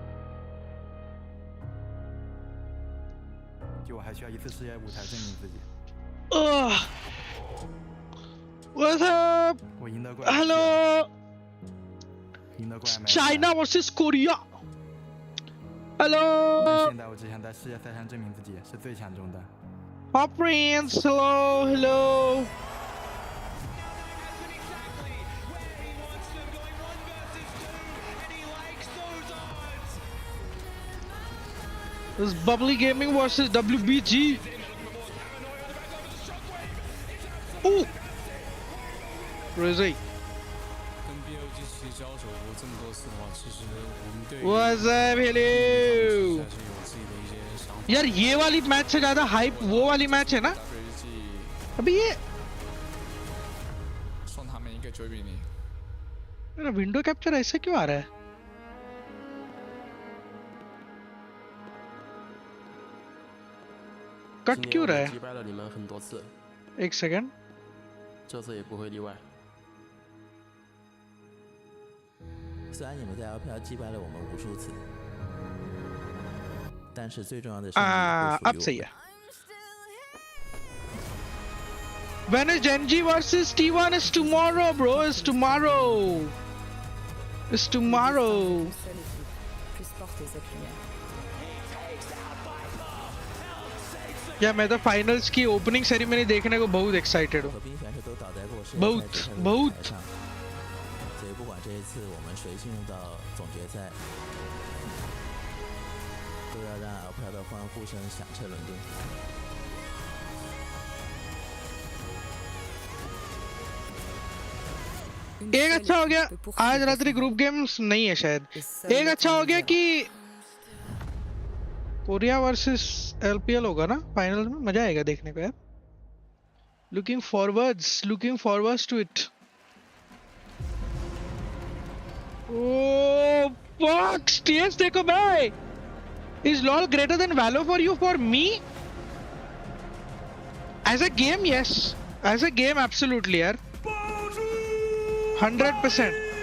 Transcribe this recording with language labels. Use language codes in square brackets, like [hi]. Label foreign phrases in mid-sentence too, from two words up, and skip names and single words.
[zh] 就我还需要一次世界舞台证明自己。 [en] What's up? [zh] 我赢得过。 [en] Hello. [zh] 赢得过 [en] China vs Korea. Hello. [zh] 但现在我只想在世界赛上证明自己是最强中的。 [en] My friends, hello, hello. This is Bubbly Gaming versus WBG. Ooh. Rizzy. What's up, hello? [hi] यार ये वाली मैच से ज्यादा हाइप वो वाली मैच है ना अभी ये मेरा [en] window capture [hi] ऐसे क्यों आ रहा है कट क्यों रहा है एक सेकंड [zh] 这次也不会例外。虽然你们在 LPL 击败了我们无数次，但是最重要的胜利不属于我们。 [en] When is Genji versus T1? It's tomorrow, bro. It's tomorrow. It's tomorrow. [hi] या मैं तो फाइनल्स की [en] opening ceremony [hi] देखने को बहुत एक्साइटेड हूँ बहुत बहुत [zh] 所以不管这一次我们谁进入到总决赛，都要让 LPL 的欢呼声响彻伦敦。 [hi] एक अच्छा हो गया आज रात्रि [en] group games [hi] नहीं है शायद एक अच्छा हो गया कि कोरिया वर्सेस एलपीएल होगा ना फाइनल में मजा आएगा देखने को यार [en] looking forwards to it oh fuck stage [hi] देखो भाई [en] is LoL greater than Valo for you for me as a game yes as a game absolutely यार 100%.